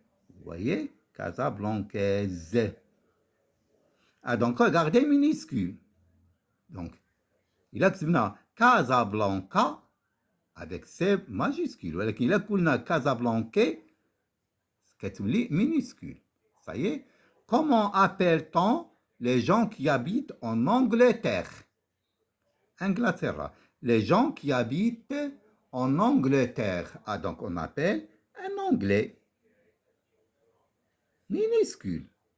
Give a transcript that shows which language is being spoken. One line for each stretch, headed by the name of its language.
French: Vous voyez, Casablancaise. Ah, donc regardez minuscule. Donc, il a
Arabic: كتبنا
French: Casablanca avec C majuscule.
Arabic: ولكن إلا قلنا Casablancais كتولي minuscule.
French: Ça y est. Comment appelle-t-on les gens qui habitent en Angleterre? Inglaterra. Les gens qui habitent en Angleterre. Ah, donc on appelle un anglais. Minuscule.